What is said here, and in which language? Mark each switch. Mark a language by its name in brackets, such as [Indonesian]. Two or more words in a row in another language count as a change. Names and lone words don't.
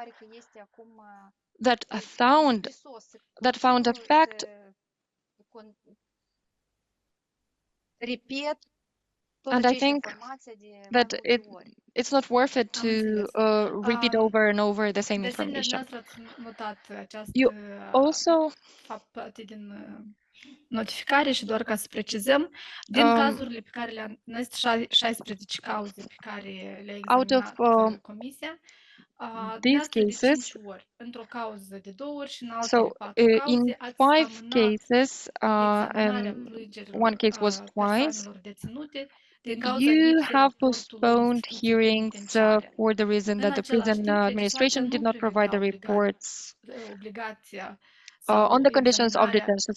[English] that found a fact and I think that it's not worth it to repeat over and over the same information. You also [Romanian] notificare și doar ca să precizăm, din cazurile pe care le-am, 16 cauze pe care le-a examinat comisia, [English] these cases, [Romanian] într-o cauză de 2 ori și în altele [English] so 4 in [Romanian] cauze, [English] 5 cases, and one case was twice, you have postponed hearings for the reason that the prison administration did not provide the reports on the conditions of detentions.